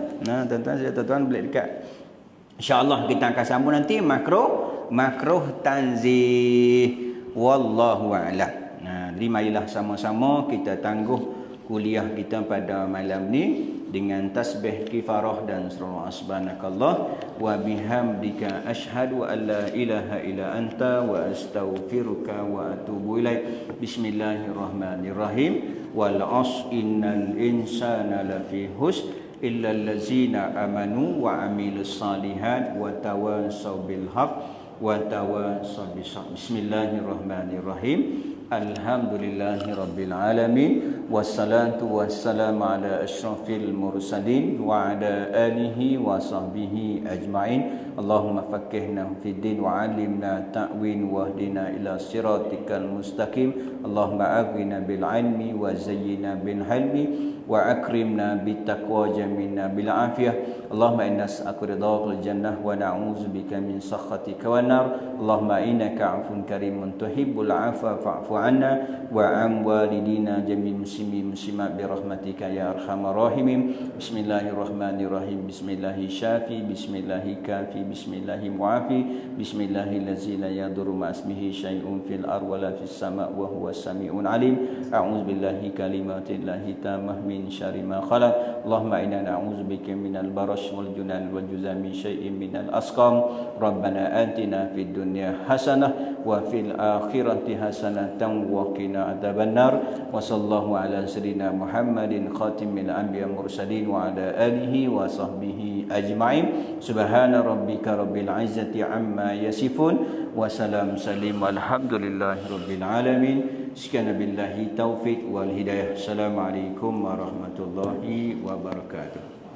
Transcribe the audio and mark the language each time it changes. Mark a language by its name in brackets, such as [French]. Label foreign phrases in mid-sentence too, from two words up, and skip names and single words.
[Malay] Tuan-tuan boleh dekat. InsyaAllah kita akan sambung nanti [Arabic] مكروه تنزيه. والله أعلم. [Malay] Marilah sama-sama kita tangguh kuliah kita pada malam ni dengan [Arabic] تسبيح كفارة [Malay] dan surah [Arabic] سبحانك الله وبحمدك أشهد أن لا إله إلا أنت وأستغفرك وأتوب إليك. بسم الله الرحمن الرحيم. والعصر إن الإنسان لفي خسر إلا الذين آمنوا وعملوا الصالحات وتواصوا بالحق وتواصوا بالصبر. بسم الله الرحمن الرحيم. الحمد لله رب العالمين، والصلاة والسلام على أشرف المرسلين وعلى آله وصحبه أجمعين. اللهم فقهنا في الدين وعلمنا التأويل واهدنا إلى صراطك المستقيم. اللهم أغننا بالعلم وزينا بالحلم وأكرمنا بالتقوى وجملنا بالعافية. اللهم إنا نسألك رضاك والجنة ونعوذ بك من سخطك والنار. اللهم إنك عفو كريم تحب العفو فاعف عنا وعن والدينا وجميع المسلمين والمسلمات برحمتك يا أرحم الراحمين. Bismillahirrahmanirrahim. بسم الله الشافي، بسم الله الكافي، بسم الله المعافي، بسم الله الذي لا يضر مع اسمه شيء في الأرض ولا في السماء وهو السميع العليم. أعوذ بكلمات الله التامة من شر ما خلق. اللهم إنا نعوذ بك من البرص والجنون والجذام وسيئ الأسقام. ربنا آتنا في الدنيا حسنة وفي الآخرة حسنة وقنا عذاب النار. وصلى الله على سيدنا محمد خاتم الأنبياء والمرسلين وعلى آله وصحبه أجمعين. سبحان ربك رب العزة عما يصفون وسلام على المرسلين والحمد لله رب العالمين. Sekian بالله التوفيق والهداية. السلام عليكم ورحمة الله وبركاته.